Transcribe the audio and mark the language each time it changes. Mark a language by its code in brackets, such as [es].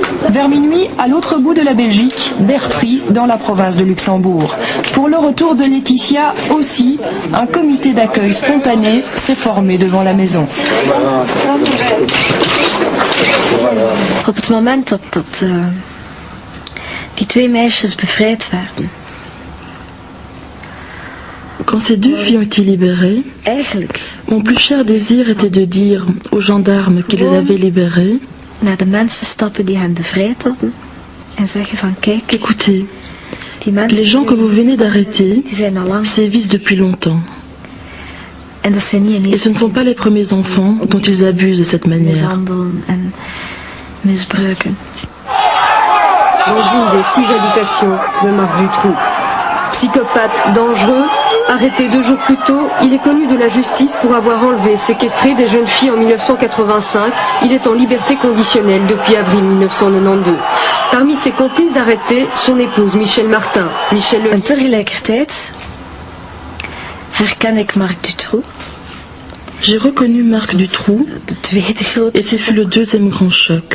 [fr] Vers minuit, à l'autre bout de la Belgique, Bertry, dans la province de Luxembourg. Pour le retour de Laetitia aussi, un comité d'accueil spontané s'est formé devant la maison. [nl] Op het moment dat die 2 meisjes bevrijd werden. [fr] Quand ces 2 filles ont été libérées, mon plus cher désir était de dire aux gendarmes qui les avaient libérées, [nl] naar de mensen stappen die hen bevrijd hadden en zeggen van kijk, [fr] écoutez, les gens que vous venez d'arrêter sévissent depuis longtemps. [nl] En dat zijn niet [fr] Et ce ne sont pas les premiers enfants dont ils abusent de cette manière. [nl] mishandelen en misbruiken. [fr] Dans une des 6 habitations de Marc Dutroux. Psychopathe dangereux, arrêté 2 jours plus tôt, il est connu de la justice pour avoir enlevé, séquestré des jeunes filles en 1985. Il est en liberté conditionnelle depuis avril 1992. Parmi ses complices arrêtés, son épouse Michel Martin. Michel [nl] En tegelijkertijd herken ik Marc Dutroux. [fr] J'ai reconnu Marc Dutroux et ce fut le deuxième grand choc,